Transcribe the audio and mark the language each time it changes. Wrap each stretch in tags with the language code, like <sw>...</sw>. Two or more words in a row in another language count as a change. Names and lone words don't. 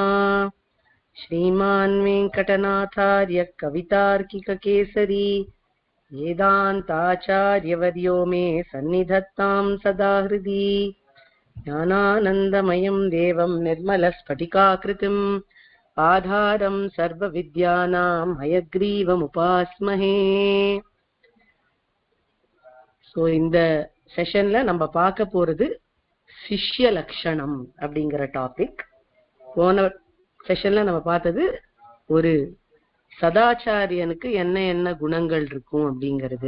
<sa>श्रीमान् वेङ्कटनाथार्य कवितार्किककेसरी वेदान्ताचार्यवर्यो मे सन्निधत्तां सदा हृदि। ज्ञानानन्दमयं देवं निर्मलस्फटिकाकृतिम् आधारं सर्वविद्यानां हयग्रीवमुपास्महे।</sa> <ta>ஸோ இந்த செஷன்ல நம்ம பார்க்க போறது சிஷ்ய லட்சணம் அப்படிங்கிற டாபிக். போன செஷன்ல நம்ம பார்த்தது ஒரு சதாச்சாரியனுக்கு என்ன என்ன குணங்கள் இருக்கும் அப்படிங்கிறது.</ta>